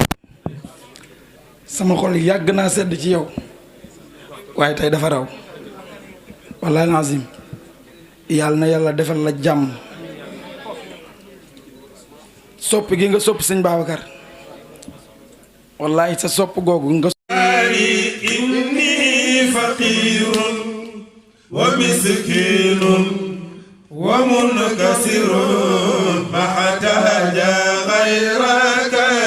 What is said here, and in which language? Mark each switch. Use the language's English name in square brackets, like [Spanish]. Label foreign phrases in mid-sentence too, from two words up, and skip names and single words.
[Wolof] sama xol yàgg naa sedd ci yow waaye tey dafa raw wallaay lazim yàlla na yàlla defal la jàmm sopp gi nga sopp sëñ Babacar wallaay sa sopp googu nga [Arabic] إني فقير ومسكين ومنكسر ما حاجة غيرك